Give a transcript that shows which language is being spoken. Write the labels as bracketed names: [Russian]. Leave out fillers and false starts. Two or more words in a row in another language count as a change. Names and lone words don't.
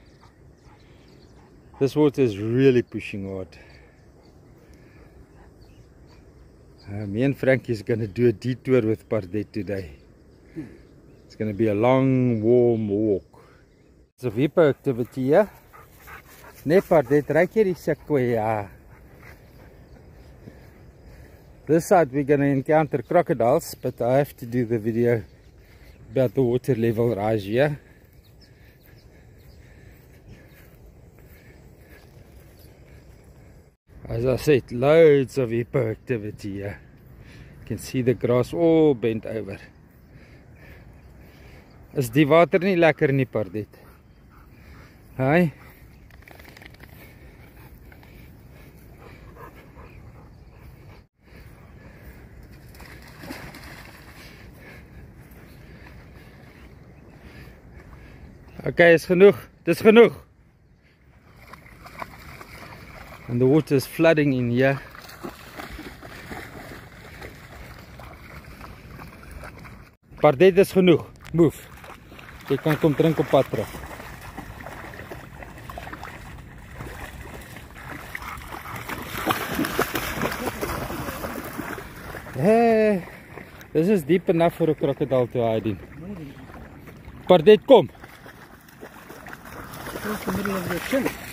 [English] This water is really pushing hard. Me and Frankie is going to do a detour with Pardet today. It's going to be a long, warm walk. It's a Vipo activity here. [Afrikaans] Nee Pardet, raak jy die sequoia? [English] This side we're going to encounter crocodiles, but I have to do the video about the water level rise here. As I said, loads of hippo activity here. You can see the grass all bent over. [Afrikaans] Is die water nie lekker nie, Pardet? Hi. Okay, is genoeg. Dis genoeg. [English] And the water is flooding in here. [Afrikaans] Pardet, is genoeg. Move. Jy kan kom drink op pad terug. [English] Hey, this is deep enough for a crocodile to hide in. [Afrikaans] Pardet, kom. [English] Across the middle of the chin.